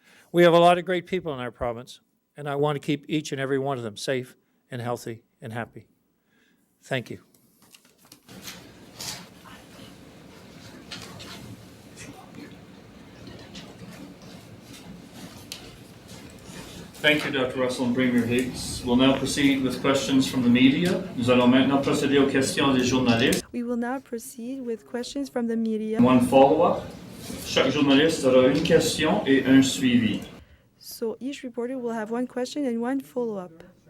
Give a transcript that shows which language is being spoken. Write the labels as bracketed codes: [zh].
[en] We have a lot of great people in our province, and I want to keep each and every one of them safe and healthy and happy. Thank you. Thank you, Dr. Russell and Premier Higgs. We'll now proceed with questions from the media. [fr] Nous allons maintenant procéder aux questions des journalistes. [en] We will now proceed with questions from the media. One follow-up. [fr] Chaque journaliste aura une question et un suivi. [en] So each reporter will have one question and one follow-up.